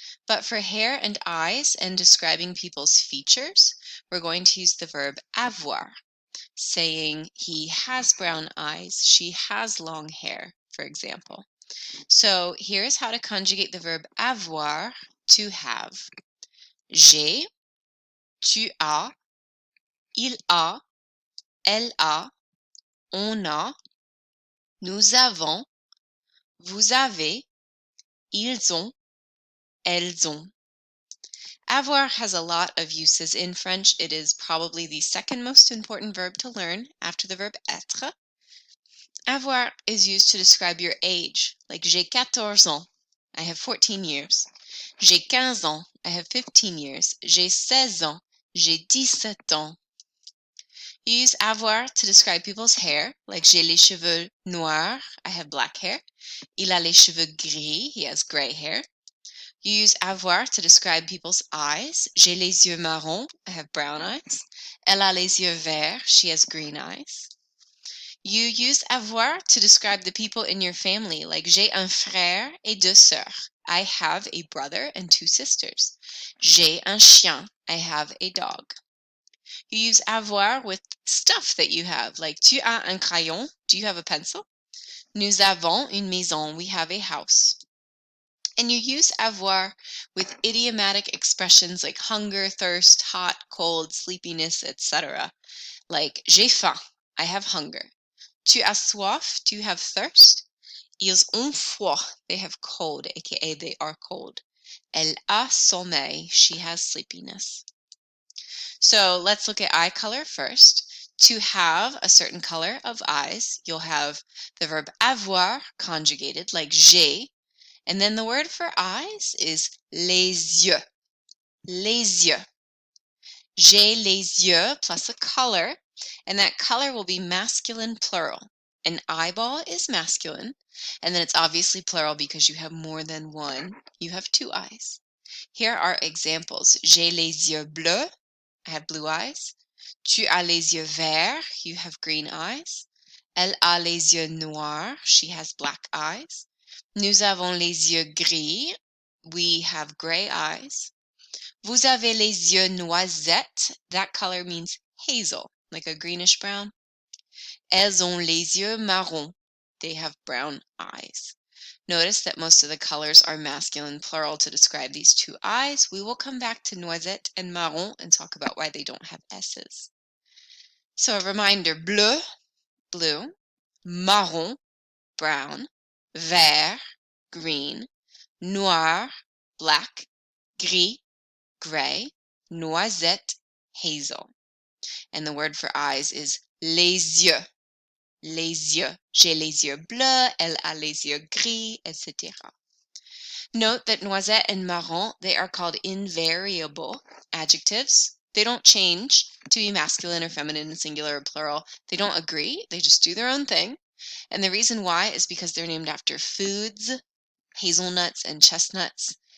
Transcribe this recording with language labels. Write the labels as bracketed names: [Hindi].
[English] But for hair and eyes and describing people's features, we're going to use the verb avoir, saying he has brown eyes, she has long hair, for example. So here's how to conjugate the verb avoir, to have. [French] J'ai, tu as, il a, elle a, on a, nous avons, vous avez, ils ont, elles ont. [English] Avoir has a lot of uses in French. It is probably the second most important verb to learn after the verb être. Avoir is used to describe your age, like [French] j'ai 14 ans, [English] I have 14 years. [French] J'ai 15 ans, [English] I have 15 years. [French] J'ai 16 ans, j'ai 17 ans. [English] You use avoir to describe people's hair, like [French] j'ai les cheveux noirs, [English] I have black hair. [French] Il a les cheveux gris, [English] he has gray hair. You use avoir to describe people's eyes. [French] J'ai les yeux marrons, [English] I have brown eyes. [French] Elle a les yeux verts, [English] she has green eyes. You use avoir to describe the people in your family, like [French] j'ai un frère et deux sœurs. [English] I have a brother and two sisters. [French] J'ai un chien, [English] I have a dog. You use avoir with stuff that you have, like [French] tu as un crayon, [English] do you have a pencil? [French] Nous avons une maison, [English] we have a house. And you use avoir with idiomatic expressions like hunger, thirst, hot, cold, sleepiness, etc. Like [French] j'ai faim, [English] I have hunger. [French] Tu as soif, [English] do you have thirst? [French] Ils ont froid, [English] they have cold, aka they are cold. [French] Elle a sommeil, [English] she has sleepiness. So let's look at eye color first. To have a certain color of eyes, you'll have the verb avoir conjugated like j'ai, and then the word for eyes is [French] les yeux. Les yeux. J'ai les yeux [English] plus a color, and that color will be masculine plural. An eyeball is masculine, and then it's obviously plural because you have more than one. You have two eyes. Here are examples. [French] J'ai les yeux bleus, [English] I have blue eyes. [French] Tu as les yeux verts, [English] you have green eyes. [French] Elle a les yeux noirs, [English] she has black eyes. [French] Nous avons les yeux gris, [English] we have gray eyes. [French] Vous avez les yeux noisettes, [English] that color means hazel, like a greenish brown. [French] Elles ont les yeux marrons, [English] they have brown eyes. Notice that most of the colors are masculine plural to describe these two eyes. We will come back to noisette and marron and talk about why they don't have S's. So a reminder, bleu, blue, marron, brown, vert, green, noir, black, gris, gray, noisette, hazel. And the word for eyes is [French] les yeux. Les yeux. J'ai les yeux bleus, elle a les yeux gris, etc. [English] Note that noisette and marron, they are called invariable adjectives. They don't change to be masculine or feminine, singular or plural. They don't agree. They just do their own thing. And the reason why is because they're named after foods, hazelnuts and chestnuts.